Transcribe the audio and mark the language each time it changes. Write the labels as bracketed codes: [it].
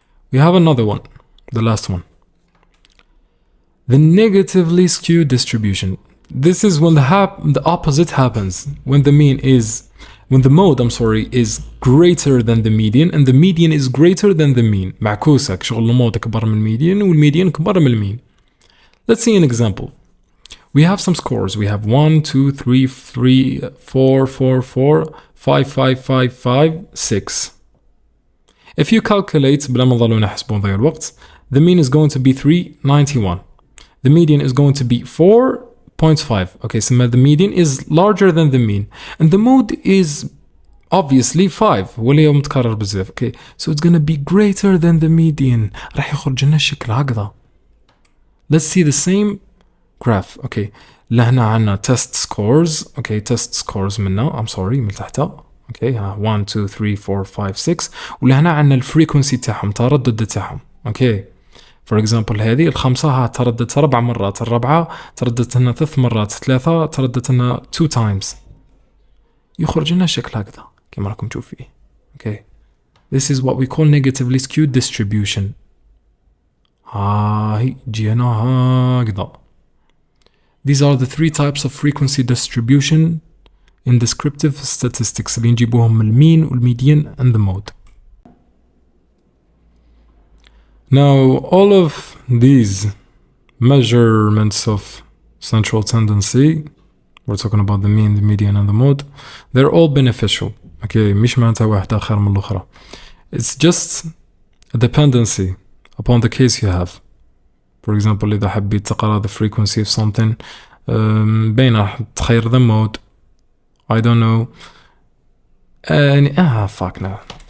[en] We have another one, the last one. The negatively skewed distribution. This is when the opposite happens. When the mode is greater than the median, and the median is greater than the mean. [ar] معكوسة شغل المود أكبر من الميديان والميديان أكبر من المين. [en] Let's see an example. We have some scores. We have 1, 2, 3, 4, 4, 4, 5, 5, 5, 5, 6. If you calculate [ar] بلا ما نضلوا نحسبون ضيع الوقت, [en] the mean is going to be 391. The median is going to be 4.5. Okay, so the median is larger than the mean, and the mode is obviously 5. [ar] واللي متكرر بزاف. [en] Okay, so it's going to be greater than the median. [ar] راح يخرج لنا الشكل هكذا. [en] Let's see the same graph. Okay, [ar] لهنا عنا [en] test scores. Okay, test scores منا. I'm sorry [ar] من تحتها. [en] Okay, 1, 2, 3, 4, 5, 6. [ar] ولهنا عنا الفريكونسي تاعهم, تردد تاعهم. Okay, [en] for example [ar] هذه الخمسة ترددت 4 مرات, الرابعة ترددت لنا 3 مرات, 3 ترددت لنا 2 times. يخرج لنا شكل هكذا كما راكم تشوف فيه. [en] Okay, this is what we call negatively skewed distribution. [ar] هاي جينا هكذا. [en] These are the 3 types of frequency distribution in descriptive statistics [ar] اللي نجيبوهم من المين والميديان [en] and the mode. Now, all of these measurements of central tendency, we're talking about the mean, the median, and the mode, they're all beneficial. [ar] Okay, مش معناتها واحدة خير من الأخرى. [en] It's just a dependency upon the case you have. For example, [ar] إذا حبيت تقرأ [en] the frequency of something, [ar] بين راح تخير [en] the mode. I don't know. Fuck now.